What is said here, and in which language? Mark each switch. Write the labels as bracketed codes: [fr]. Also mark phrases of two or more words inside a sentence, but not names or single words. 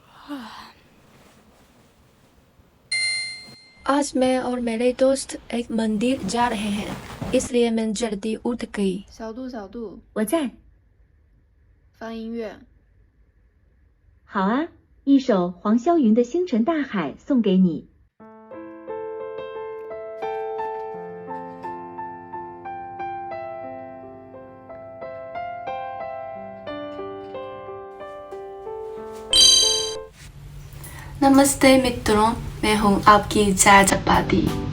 [hi] आज मैं और मेरे दोस्त एक मंदिर जा रहे हैं, इसलिए मैं जल्दी उठ गई। [zh] 小度，小度，我在。放音乐。好啊，一首黄霄云的《星辰大海》送给你。 [hi] नमस्ते मित्रों, मैं हूँ आपकी चाय चपाती।